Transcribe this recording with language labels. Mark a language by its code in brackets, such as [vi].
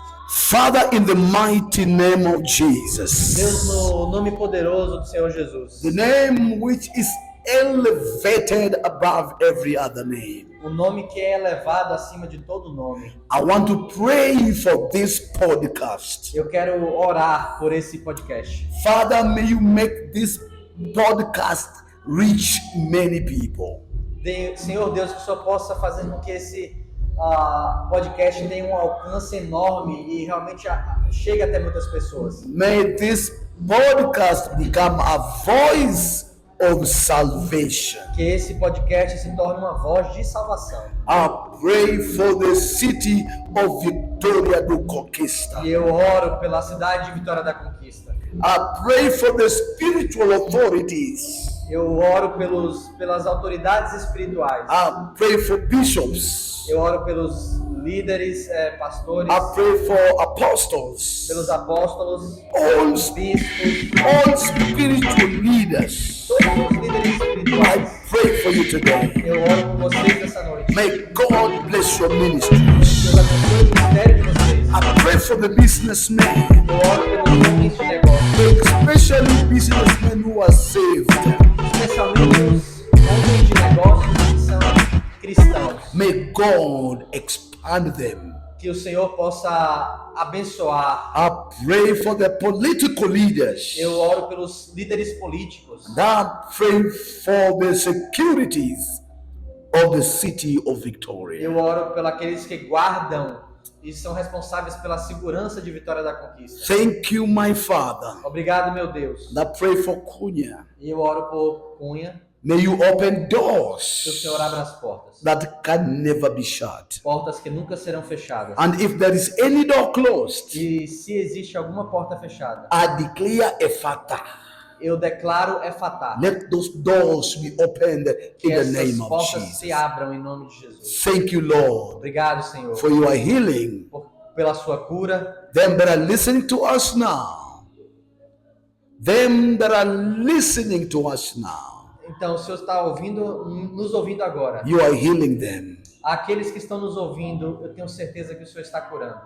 [en] Father, in the mighty name of [pt] Deus, [en] Jesus, [pt] no nome poderoso do Senhor Jesus, [en] the name which is elevated above every other name, [pt] o nome que é elevado acima de todo nome. [en] I want to pray for this podcast. [pt] Eu quero orar por esse podcast. [en] Father, may you make this podcast reach many people. [pt] Senhor Deus, que o Senhor possa fazer com que esse podcast tenha um alcance enorme e realmente chegue até muitas pessoas. [en] May this podcast become a voice of salvation. [pt] Que esse podcast se torne uma voz de salvação. [en] I pray for the city of Vitória do Conquista. [pt] E eu oro pela cidade de Vitória da Conquista. [en] I pray for the spiritual authorities. [pt] Eu oro pelas autoridades espirituais. [en] I pray for bishops. [pt] Eu oro pelos líderes, pastores, [en] I pray for apostles. [pt] pelos apóstolos, [en] All, [pt] bispos, [en] all spiritual leaders. [pt] todos os líderes [en] I [pt] espirituais. [en] pray for you today. [pt] Eu oro por vocês essa noite. [en] May God bless your ministries. [pt] Deus abençoe o ministério de vocês. [en] I pray for the businessmen, [pt] Eu oro pelos homens de negócio, [en] especially businessmen who are saved. [pt] especialmente os homens de negócios que são cristãos. [en] May God expand them. [pt] Que o Senhor possa abençoar. [en] I pray for the political leaders. [pt] Eu oro pelos líderes políticos. [en] And I pray for the securities of the city of Victoria. [pt] Eu oro pelos aqueles que guardam e são responsáveis pela segurança de Vitória da Conquista. [en] Thank you, my Father. [pt] Obrigado, meu Deus. [en] And I pray for Konya. [pt] E eu oro por Cunha, [en] May you open [pt] que o [en] doors [pt] Senhor abra as portas. [en] that can never be shut. [pt] Portas que nunca serão fechadas. [en] And if there is any door closed, [pt] E se existe alguma porta fechada, [en] I declare a fata. [pt] eu declaro efatá. [en] Let those doors be opened [pt] Que [en] in the [pt] essas [en] name of [pt] portas se [en] Jesus. [pt] abram em nome de Jesus. [en] Thank you, Lord, [pt] Obrigado, Senhor, [en] for your healing. [pt] pela sua cura. [en] Them that are listening to us now, them that are listening to us now, [pt] Então, o Senhor está nos ouvindo agora. [en] you are healing them. [pt] Aqueles que estão nos ouvindo, eu tenho certeza que o Senhor está curando.